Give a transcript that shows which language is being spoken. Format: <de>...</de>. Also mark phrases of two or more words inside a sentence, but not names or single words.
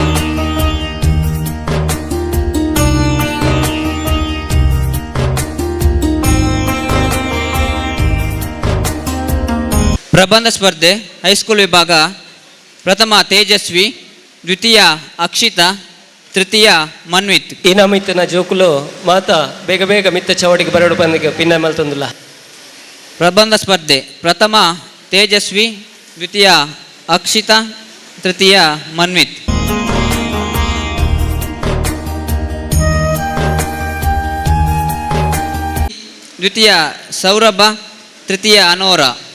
<kn>ಪ್ರಬಂಧ ಸ್ಪರ್ಧೆ ಹೈಸ್ಕೂಲ್ ವಿಭಾಗ ಪ್ರಥಮ ತೇಜಸ್ವಿ ದ್ವಿತೀಯ ಅಕ್ಷಿತಾ ತೃತೀಯ ಮನ್ವಿತ್</kn> <tcy>ಇನಾಮಿತ್ತನ ಜೋಕುಲು ಮಾತಾ ಬೇಗ ಬೇಗ ಮಿತ್ತ ಚಾವಡಿಗೆ ಬರಡು ಬಂದಿಗೆ ಭಿನ್ನಾಯ ಮಲ್ತೊಂದುಲ್ಲ</tcy> <kn>ಪ್ರಬಂಧ ಸ್ಪರ್ಧೆ ಪ್ರಥಮ ತೇಜಸ್ವಿ ದ್ವಿತೀಯ ಅಕ್ಷಿತಾ ತೃತೀಯ ಮನ್ವಿತ್ ದ್ವಿತೀಯ ಸೌರಭ ತೃತೀಯ ಅನೋರ</kn>